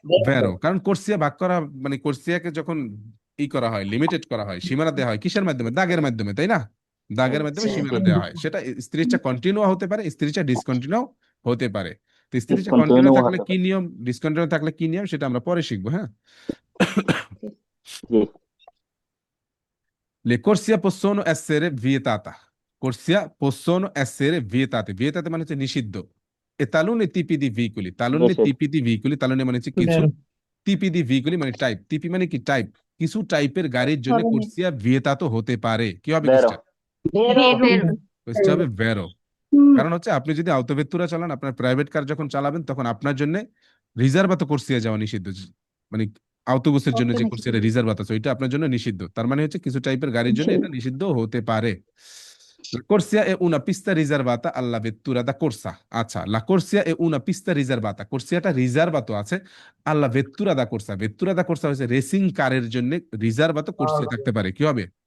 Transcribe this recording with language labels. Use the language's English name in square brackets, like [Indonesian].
[Bangla] ভেরো কারণ কোর্সিয়া ভাগ করা মানে কোর্সিয়াকে যখন ই করা হয় লিমিটেড করা হয় সীমানা দেওয়া হয় কিসের মাধ্যমে দাগের মাধ্যমে তাই না দাগের মাধ্যমে সীমানা দেওয়া হয় সেটা স্ত্রীচা কন্টিনিউ হতে পারে স্ত্রীচা ডিসকন্টিনিউ হতে পারে তো স্ত্রীচা কন্টিনিউ [Italian] Discontinue [Bangla] থাকলে হতে কি নিয়ম ডিসকন্টিনিউ থাকলে কি নিয়ম সেটা আমরা পরে শিখবো হ্যাঁ [Italian] Sì. Le corsie possono essere vietata corsia possono essere vietate [Bangla] মানে হচ্ছে নিষিদ্ধ [Italian] e taluni tipi di veicoli taluni [Bangla] নিষেধ। [Italian] tipi di veicoli taluni [Bangla] মানে হচ্ছে কিছু টিপি দি ভেহিকুলি মানে টাইপ টিপি মানে কি টাইপ কিছু টাইপের গাড়ির জন্য ধরনের। কোর্সিয়া ভিয়েতাতো হতে পারে কি হবে [Italian] Vero. Vero. [Bangla] কোর্সটা হবে ভেরো কারণ হচ্ছে আপনি যদি আউটোভেত্তুরা চালান আপনার প্রাইভেট কার যখন চালাবেন তখন আপনার জন্য রিজার্ভাতো কোর্সিয়া যাওয়া নিষিদ্ধ মানে আউটোবুসের জন্য যে কোর্সিয়া রিজার্ভাত আছে ওইটা আপনার জন্য নিষিদ্ধ তার মানে হচ্ছে কিছু টাইপের গাড়ির জন্য এটা নিষিদ্ধ হতে পারে [Italian] Corsia è una pista riservata alla vettura da corsa [Bangla] আচ্ছা [Italian] la corsia è una pista riservata [Bangla] কোর্সিয়াটা রিজার্ভাতো আছে [Italian] alla vettura da corsa [Bangla] হচ্ছে রেসিং কারের জন্য রিজার্ভাতো কোর্সিয়া থাকতে পারে কি হবে